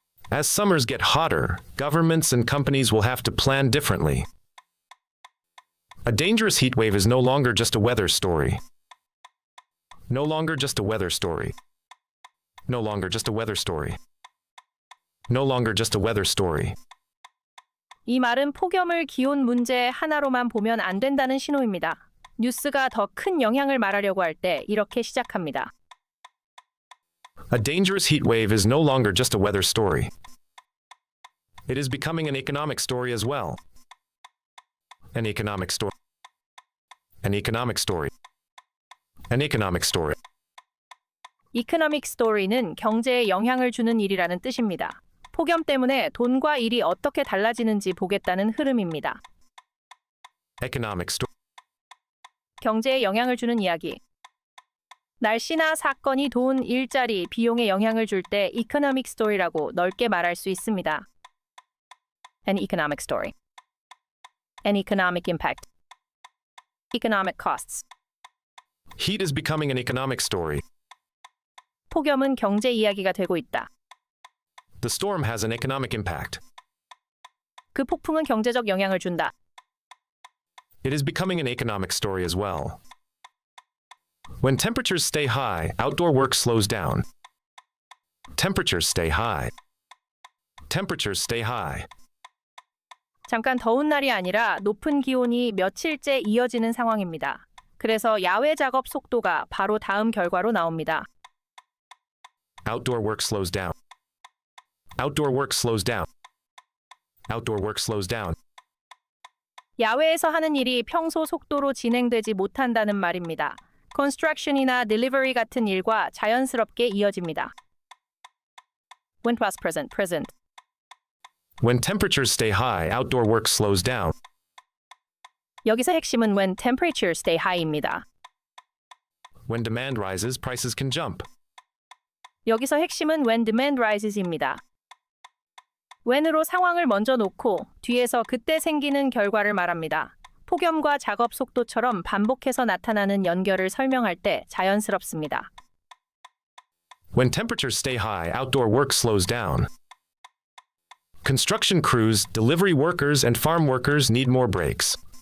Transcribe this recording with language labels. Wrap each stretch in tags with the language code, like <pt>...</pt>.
<en>As summers get hotter, governments and companies will have to plan differently. A dangerous heat wave is no longer just a weather story. No longer just a weather story. No longer just a weather story. No longer just a weather story.</en> <ko>이 말은 폭염을 기온 문제 하나로만 보면 안 된다는 신호입니다. 뉴스가 더 큰 영향을 말하려고 할 때 이렇게 시작합니다.</ko> <en>A dangerous heat wave is no longer just a weather story. It is becoming an economic story as well. An economic story. An economic story. An economic story.</en> <ko>이코노믹 스토리는 경제에 영향을 주는 일이라는 뜻입니다. 폭염 때문에 돈과 일이 어떻게 달라지는지 보겠다는 흐름입니다.</ko> <en>Economic story.</en> <ko>경제에 영향을 주는 이야기. 날씨나 사건이 돈, 일자리, 비용에 영향을 줄 때 이코노믹 스토리라고 넓게 말할 수 있습니다.</ko> <en>An economic story. An economic impact. Economic costs. Heat is becoming an economic story.</en> <ko>폭염은 경제 이야기가 되고 있다.</ko> <en>The storm has an economic impact.</en> <ko>그 폭풍은 경제적 영향을 준다.</ko> <en>It is becoming an economic story as well. When temperatures stay high, outdoor work slows down. Temperatures stay high. Temperatures stay high.</en> <ko>잠깐 더운 날이 아니라 높은 기온이 며칠째 이어지는 상황입니다. 그래서 야외 작업 속도가 바로 다음 결과로 나옵니다.</ko> <en>Outdoor work slows down. Outdoor work slows down. Outdoor work slows down.</en> <ko>야외에서 하는 일이 평소 속도로 진행되지 못한다는 말입니다. construction이나 delivery 같은 일과 자연스럽게 이어집니다.</ko> <en>When past present, present. When temperatures stay high, outdoor work slows down.</en> <ko>여기서 핵심은</ko> <en>when temperatures stay high</en> <ko>입니다.</ko> <en>When demand rises, prices can jump.</en> <ko>여기서 핵심은</ko> <en>when demand rises</en> <ko>입니다. when으로 상황을 먼저 놓고 뒤에서 그때 생기는 결과를 말합니다. 폭염과 작업 속도처럼 반복해서 나타나는 연결을 설명할 때 자연스럽습니다.</ko> <en>When temperatures stay high, outdoor work slows down. Construction crews, delivery workers, and farm workers need more breaks.</en>